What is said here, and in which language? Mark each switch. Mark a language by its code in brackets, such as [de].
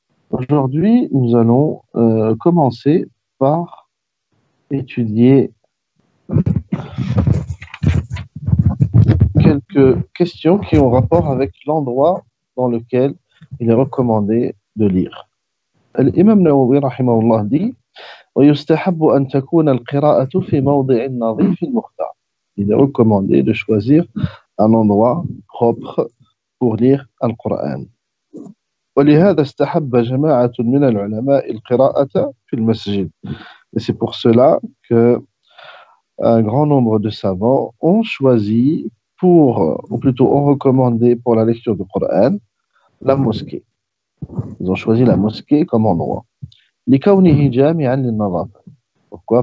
[fr] Aujourd'hui, nous allons commencer par étudier quelques questions qui ont rapport avec l'endroit dans lequel il est recommandé de lire. L'imam Nawawi rahimahullah dit [ar] ويستحب أن تكون القراءة في موضع نظيف مختار. [fr] Il est recommandé de choisir un endroit propre pour lire le Coran. [ar] ولهذا استحب جماعة من العلماء القراءة في المسجد. [fr] Et c'est pour cela que un grand nombre de savants ont choisi ou plutôt ont recommandé pour la lecture du Coran la mosquée. Ils ont choisi la mosquée comme endroit. [ar] لكونه جامعا للنظافة. [fr] Pourquoi?